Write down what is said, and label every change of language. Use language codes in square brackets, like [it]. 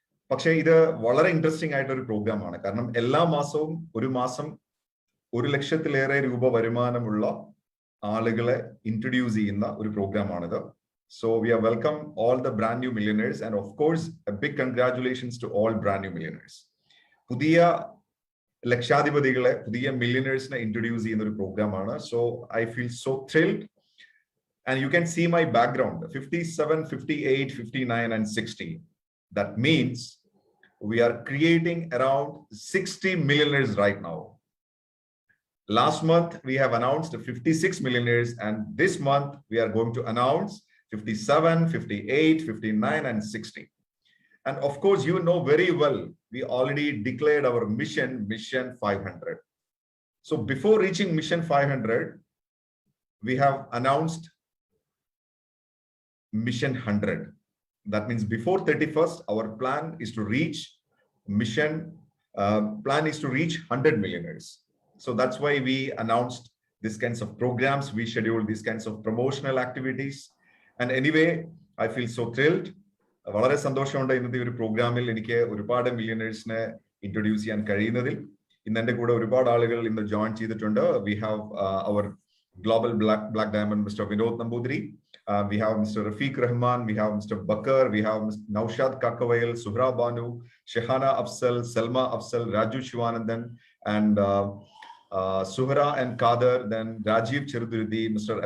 [ml] പക്ഷേ ഇത് വളരെ ഇൻട്രസ്റ്റിംഗ് ആയിട്ടൊരു പ്രോഗ്രാമാണ്. കാരണം എല്ലാ മാസവും ഒരു മാസം 1 ലക്ഷത്തിലേറെ രൂപ വരുമാനമുള്ള ആളുകളെ ഇൻട്രൊഡ്യൂസ് ചെയ്യുന്ന ഒരു പ്രോഗ്രാമാണിത്. [en] So we are welcome all the brand new millionaires, and of course a big congratulations to all brand new millionaires. [ml] പുതിയ ലക്ഷാധിപതികളെ, പുതിയ millionairesനെ ഇൻട്രൊഡ്യൂസ് ചെയ്യുന്ന ഒരു പ്രോഗ്രാമാണ്. [en] So I feel so thrilled, and you can see my background 57, 58, 59 and 60. That means we are creating around 60 millionaires right now. Last month we have announced 56 millionaires, and this month we are going to announce 57, 58, 59 and 60. And of course, you know very well, we already declared our mission 500. So before reaching mission 500, we have announced mission 100. That means before 31st, our plan is to reach 100 millionaires. So that's why we announced these kinds of programs. We scheduled these kinds of promotional activities. And anyway, I feel so thrilled. [ml] വളരെ സന്തോഷമുണ്ട് ഇന്നത്തെ ഒരു പ്രോഗ്രാമിൽ എനിക്ക് ഒരുപാട് മില്യനേഴ്സിനെ introduce ചെയ്യാൻ കഴിയുന്നതിൽ. ഇന്ന് എൻ്റെ കൂടെ ഒരുപാട് ആളുകൾ ഇന്ന് ജോയിൻ ചെയ്തിട്ടുണ്ട്. [en] we have our global black diamond [ml] mister Vinod Namboothiri, we have mister Rafeeq Rahman, we have mister Backer, we have Naushad Kakkavayal, Zuhra Banu, Shehana Afsal, Salma Afsal, Raju Sivanandan and Suhra and Kader, then Rajiv Cheruduruthi, Mr.